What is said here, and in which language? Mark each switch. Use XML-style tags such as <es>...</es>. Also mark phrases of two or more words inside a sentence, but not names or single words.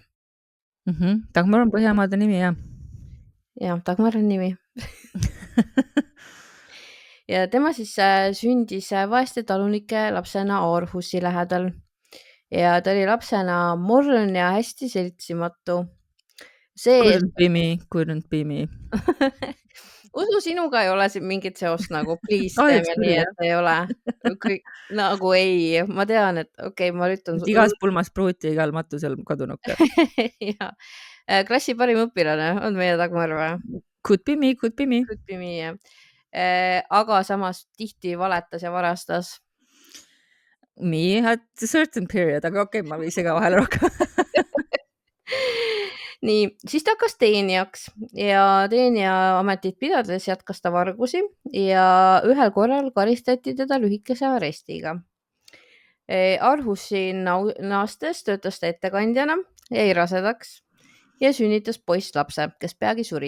<et>Dagmar on Põhjamaade nimi, jah. Jah, Dagmar on nimi. Ja tema siis sündis vaeste talunike lapsena Aarhussi lähedal. Ja ta oli lapsena morn ja hästi seltsimatu.</et> <en>Couldn't be me.</en> <et>Usu, sinuga ei ole siin mingit seost nagu, please teeme nii, et ei ole. Nagu ei, ma tean, et okei, ma üritan. Igas pulmas pruuti, igal matusel kadunuke. Ja. Klassi parim õpilane on meie Dagmar või?</et> <en>Could be me. Could be me, jah.</en> <et>Aga samas tihti valetas ja varastas.</et> <en>Me at a certain period,</en> <et>aga okei, ma ei sega vahele rohkem. Nii, siis ta hakkas teenijaks ja teenija ametit pidades jätkas ta vargusi ja ühel korral karistati teda lühikese arestiga. Aarhussi naastes töötas ta ettekandjana, jäi rasedaks ja sünnitas poisslapse, kes peagi suri.</et>